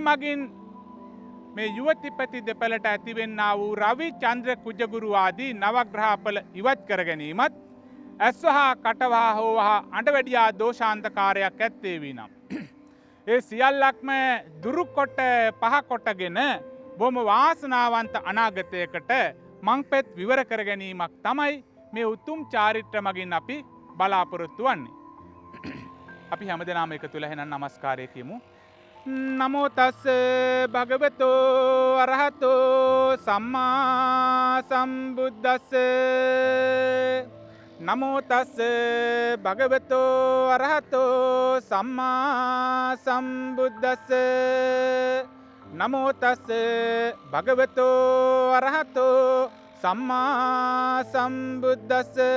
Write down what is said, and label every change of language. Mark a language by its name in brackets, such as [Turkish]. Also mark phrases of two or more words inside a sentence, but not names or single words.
[Sinhala] මගින් මේ යුවතිපති දෙපළට ඇතිවෙන්නා වූ රවි චන්ද්‍ර කුජගුරු ආදී නවග්‍රහපල ඉවත් කර ගැනීමත් ඇස්වහා කටවහා හෝවහා අඬවැඩියා දෝෂාන්තකාරයක් ඇත්තේ වී නම් ඒ සියල්ලක්ම දුරුකොට පහකොටගෙන බොහොම වාසනාවන්ත අනාගතයකට මංපෙත් විවර කර ගැනීමක් තමයි මේ උතුම් චාරිත්‍ර මගින් අපි බලාපොරොත්තු වන්නේ. අපි හැමදෙනාම එකතු වෙලා එහෙනම් নমස්කාරය කියමු. [Pali] නමෝ තස් භගවතෝ අරහතෝ සම්මා සම්බුද්දස්ස. නමෝ තස් භගවතෝ අරහතෝ සම්මා සම්බුද්දස්ස. නමෝ තස් භගවතෝ අරහතෝ සම්මා සම්බුද්දස්ස.